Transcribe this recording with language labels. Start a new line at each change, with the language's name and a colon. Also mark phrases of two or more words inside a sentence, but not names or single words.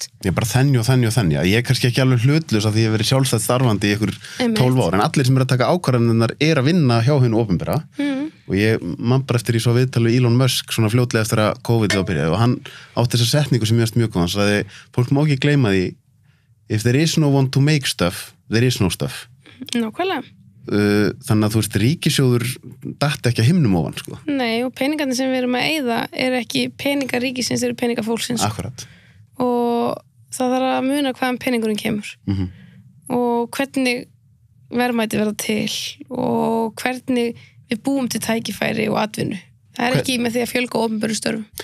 Icelandic: Ég bara þenja ég er kannski ekki alveg hlutlaus af því að ég verið sjálfstætt starfandi í ykkur 12 ár en allir sem er að taka ákvarðanirnar er að vinna hjá hinu opinbera og ég man bara eftir í svo viðtalu Elon Musk svona fljótlega eftir að COVID byrjaði og hann átti þessa setningu sem ég veist mjög góð hann sagði, fólk má ekki gleyma því
English: if there is no one to make stuff there is no stuff
Icelandic: Nákvæmlega þannig að þú veist, ríkissjóður datt ekki að himnum ofan Nei, og peningarnir sem við erum að eyða er ekki peningar ríkisins, eru peningar fólksins Akkurat og það þarf að muna hvaðan peningurinn kemur og hvernig verðmæti verða til og hvernig við búum til tækifæri og atvinnu það er ekki með því að fjölga opinberum störfum